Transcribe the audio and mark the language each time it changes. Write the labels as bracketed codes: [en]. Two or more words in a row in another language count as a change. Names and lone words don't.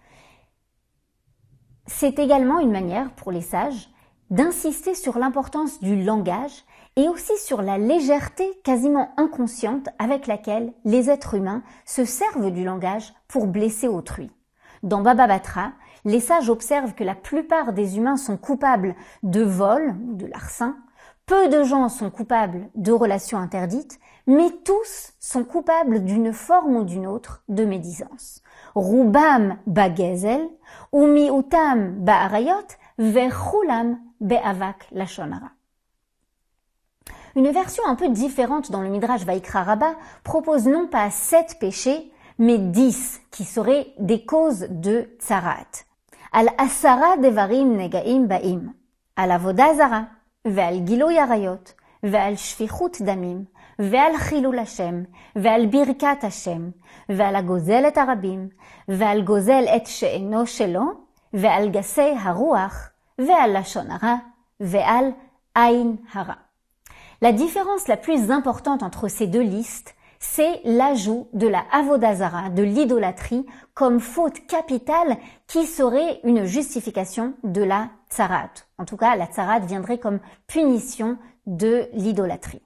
[fr] C'est également une manière pour les sages d'insister sur l'importance du langage et aussi sur la légèreté quasiment inconsciente avec laquelle les êtres humains se servent du langage pour blesser autrui. Dans Baba Batra, les sages observent que la plupart des humains sont coupables de vol, de larcin. Peu de gens sont coupables de relations interdites, mais tous sont coupables d'une forme ou d'une autre de médisance. [he] רובם בגזל ומיעוטם בעריות וכולם באבק לשון הרע. [fr] Une version un peu différente dans le Midrash Vaikra Rabbah propose non pas 7 péchés, mais 10 qui seraient des causes de tsarat. [he] על עשרה דברים נגעים באים על עבודה זרה ועל גילוי עריות ועל שפיכות דמים ועל חילול השם ועל ברכת השם ועל הגוזל את הרבים ועל גוזל את שאינו שלו ועל גסי הרוח ועל לשון הרע ועל עין הרע. [fr] La différence la plus importante entre ces 2 listes, c'est l'ajout de la [he] עבודה זרה, [fr] de l'idolâtrie, comme faute capitale qui serait une justification de la tsarat. En tout cas, la tsarat viendrait comme punition de l'idolâtrie.